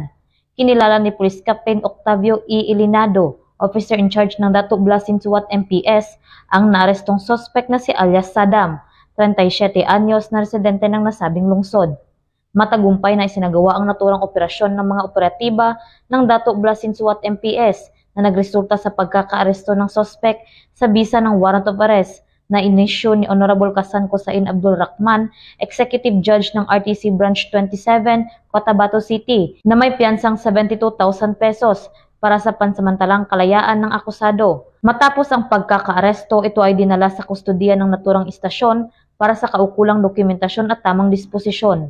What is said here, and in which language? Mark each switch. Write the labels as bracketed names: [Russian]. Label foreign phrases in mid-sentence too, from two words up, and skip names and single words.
[Filipino] Kinilala ni Police Captain Octavio E. Ilinado, [English] officer in charge [Filipino] ng Dato Blas Sinsuat MPS, ang naarestong suspect na si alias Saddam, 37 anyos na residente ng nasabing lungsod. Matagumpay na isinagawa ang naturang operasyon ng mga operatiba ng Dato Blas Sinsuat MPS na nagresulta sa pagkakaaresto ng suspect sa bisa ng [English] warrant of arrest [Filipino] na inisyu ni Honorable Kasan Kosain Abdul Rahman, Executive Judge ng RTC Branch 27, Cotabato City, na may piyansang 72,000 pesos para sa pansamantalang kalayaan ng akusado. Matapos ang pagkakaaresto, ito ay dinala sa kustodiya ng naturang istasyon para sa kaukulang dokumentasyon at tamang disposisyon.